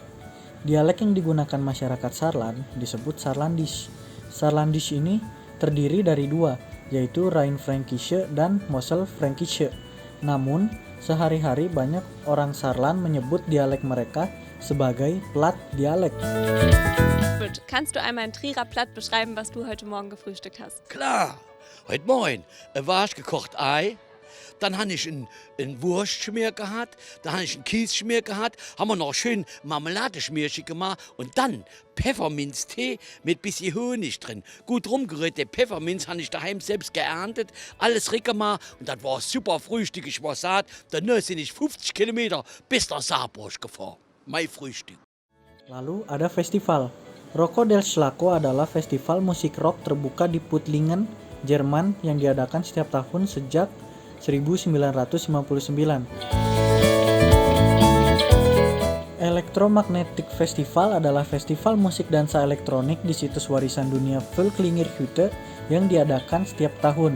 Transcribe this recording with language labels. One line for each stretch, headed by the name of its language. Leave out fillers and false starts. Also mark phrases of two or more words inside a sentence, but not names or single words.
Indonesian: Dialek yang digunakan masyarakat Saarland disebut Saarlandisch. Saarlandisch ini terdiri dari dua, yaitu Rhine-Fränkische dan Mosel-Fränkische. Namun, sehari-hari banyak orang Saarland menyebut dialek mereka sebagai Platt dialek.
German: Kannst du einmal in Trierer Platt beschreiben, was du heute Morgen gefrühstückt hast? Klar, heute Morgen war ich gekocht Ei, dann habe ich ein Wurstschmier gehabt, dann habe ich einen Kiesschmier gehabt, haben wir noch schön Marmeladeschmierchen gemacht und dann Pfefferminztee mit bisschen Honig drin. Gut rumgerührt, den Pfefferminz habe ich daheim selbst geerntet, alles reingemacht und das war super Frühstück, ich war satt. Danach sind ich 50 Kilometer bis nach Saarbrück gefahren. Mein Frühstück.
Indonesian: Lalu ada festival. Rocco del Schlacco adalah festival musik rock terbuka di Puttlingen, Jerman yang diadakan setiap tahun sejak 1959. Electromagnetic Festival adalah festival musik dansa elektronik di situs warisan dunia Vuilklingerhütte yang diadakan setiap tahun.